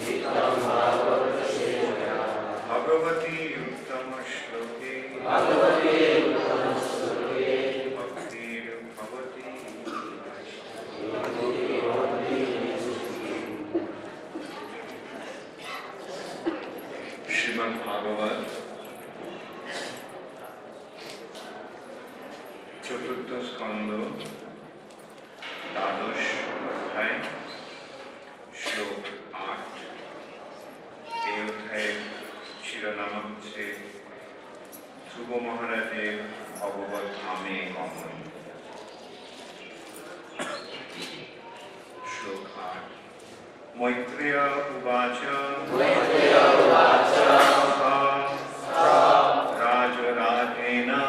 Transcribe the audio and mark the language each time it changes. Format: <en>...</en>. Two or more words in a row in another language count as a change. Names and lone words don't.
<sa>भगवती उत्तम श्लोके भक्तिर्भवति श्रीमद् भागवत चतुर्थ स्कंद द्वादश अध्याय श्लोक</sa> <bn>8 এই অধ্যায়ের শিরোনাম হচ্ছে ধ্রুব মহারাজের ভগবত ধামে গমন।</bn> <sa>শ্লোক 8 মৈত্রেয় উবাচ রাজরাজেন</sa>